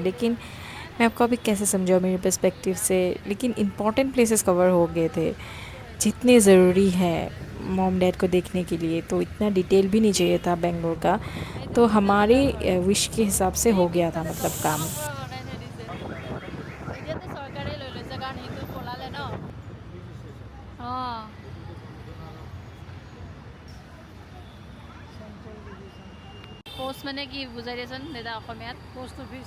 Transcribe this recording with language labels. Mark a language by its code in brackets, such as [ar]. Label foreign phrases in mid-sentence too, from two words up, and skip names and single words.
[hi] लेकिन मैं आपको अभी कैसे समझाऊँ मेरे पर्सपेक्टिव से, लेकिन [en] important places [hi] कवर हो गए थे जितने ज़रूरी है [en] mom dad [hi] को देखने के लिए। तो इतना डिटेल भी नहीं चाहिए था बेंगलोर का, तो हमारे विश के हिसाब से हो गया था मतलब काम। [as] পোষ্ট মানে কি বুজাই দিয়াচোন দাদা অসমীয়াত [en] post office